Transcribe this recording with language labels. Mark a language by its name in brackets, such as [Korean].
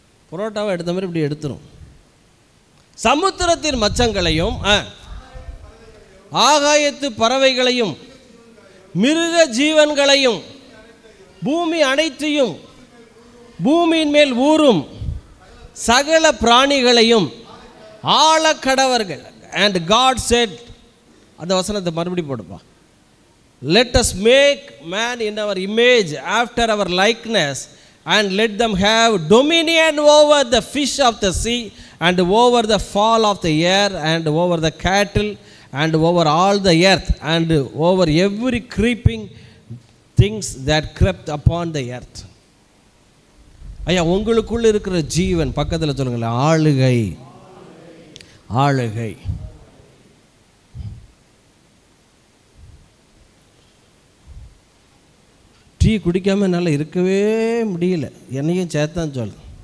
[Tamil] புரோட்டாவை எடுத்த மாதிரி இப்படி எடுத்துரும். சமுத்திரத்தின் மச்சங்களையும் ஆகாயத்து பறவைகளையும் மிருக ஜீவன்களையும் பூமி அனைத்தையும் பூமியின் மேல் ஊறும் சகல பிராணிகளையும் ஆழக்கடவர்கள். [English] And God said, [Tamil] அந்த வசனத்தை மறுபடி போடுப்பா. [English] Let us make man in our image after our likeness, and let them have dominion over the fish of the sea, and over the fowl of the air, and over the cattle, and over all the earth, and over every creeping things that crept upon the earth. [Tamil] ஐயா, உங்களுக்குள்ள இருக்கிற ஜீவன் பக்கத்தில் சொல்லுங்களேன், ஆளுகை. ஆளுகை. Tea குடிக்காமல் என்னால் இருக்கவே முடியல, என்னையும் சேர்த்தான் சொல்லு.